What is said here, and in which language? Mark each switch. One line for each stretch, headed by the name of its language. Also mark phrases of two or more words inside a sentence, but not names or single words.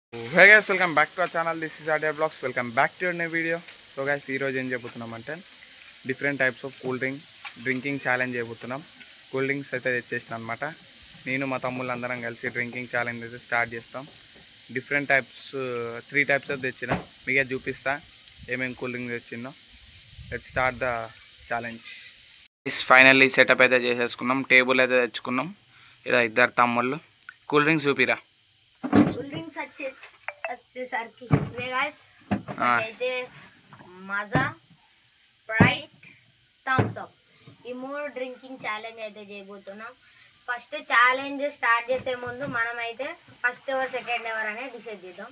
English: Hey guys, welcome back to our channel. This is RDR Vlogs. Welcome back to your new video. So guys,
Telugu: ఈ రోజు ఏం చెబుతున్నామంటే
English: different types of cool drinking challenge chebutunnam. Cool drinks
Telugu: అయితే తెచ్చేసినా అన్నమాట. నేను మా తమ్ముళ్లు అందరం కలిసి
English: drinking challenge
Telugu: అయితే స్టార్ట్ చేస్తాం.
English: Different types 3 types of techina.
Telugu: మీకు చూపిస్తా ఏం
English: cool drink
Telugu: తెచ్చినో.
English: Let's start the challenge. This finally setup
Telugu: అయితే చేసేసుకున్నాం. Table అయితే తెచ్చుకున్నాం. ఇదా ఇద్దరు తమ్ముళ్లు
English: cool drinks
Telugu: చూపిరా. వచ్చేసరికి ఇవే గాయ్స్ అయితే మజా స్ప్రైట్ థమ్స్ అప్ ఈ మూడు
English: drinking challenge
Telugu: అయితే చేయబోతున్నాం.
English: first challenge start
Telugu: చేసే ముందు మనమైతే ఫస్ట్ ఎవర్ సెకండ్ ఎవర్ అని డిసైడ్ చేద్దాం.